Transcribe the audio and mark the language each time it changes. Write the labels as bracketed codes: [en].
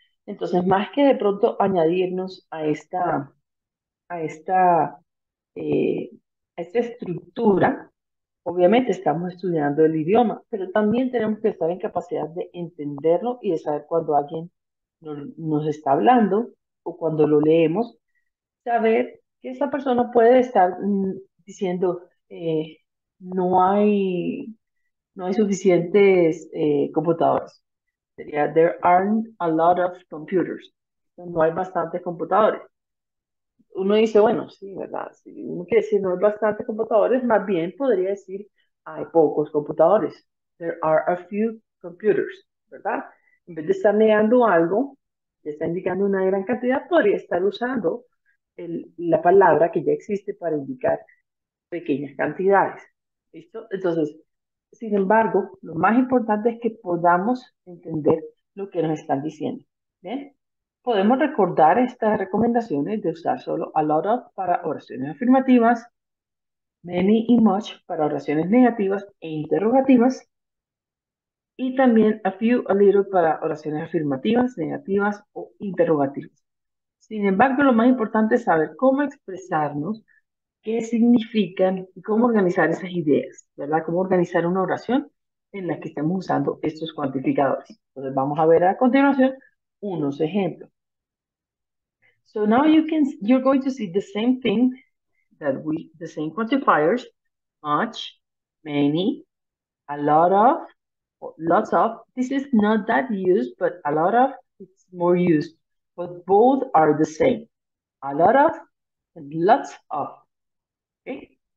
[es] Entonces, más que de pronto añadirnos a esta, eh, a esta estructura, obviamente estamos estudiando el idioma, pero también tenemos que estar en capacidad de entenderlo y de saber cuando alguien nos está hablando o cuando lo leemos saber que esa persona puede estar diciendo no hay, no hay suficientes computadores. Sería [en] there aren't a lot of computers. [es] No hay bastantes computadores. Uno dice, bueno, sí, ¿verdad? Si uno quiere decir no hay bastantes computadores, más bien podría decir hay pocos computadores. [en] There are a few computers, [es] ¿verdad? En vez de estar negando algo, ya está indicando una gran cantidad, podría estar usando la palabra que ya existe para indicar pequeñas cantidades. ¿Listo? Entonces, sin embargo, lo más importante es que podamos entender lo que nos están diciendo. ¿Bien? Podemos recordar estas recomendaciones de usar solo a lot of para oraciones afirmativas, many y much para oraciones negativas e interrogativas, y también a few, a little para oraciones afirmativas, negativas o interrogativas. Sin embargo, lo más importante es saber cómo expresarnos, qué significan y cómo organizar esas ideas, ¿verdad? Cómo organizar una oración en la que estemos usando estos cuantificadores. Entonces, vamos a ver a continuación unos ejemplos. [en] So now you're going to see the same thing the same quantifiers, much, many, a lot of, lots of. This is not that used, but a lot of, it's more used. But both are the same. A lot of and lots of. Okay?